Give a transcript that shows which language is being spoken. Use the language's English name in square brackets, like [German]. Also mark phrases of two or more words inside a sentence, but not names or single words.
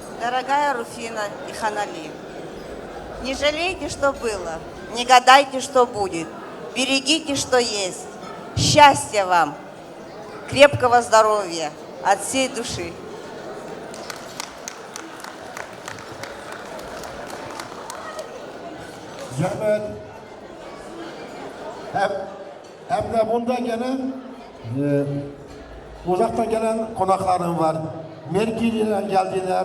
[Russian] Дорогая Руфина и Ханали, не жалейте, что было, не гадайте, что будет. Берегите, что есть. Счастья вам, крепкого здоровья от всей души. [Turkish] Zahmet. Hem de bunda gene uzaktan gelen konaklarım var. Merki'den geldiler.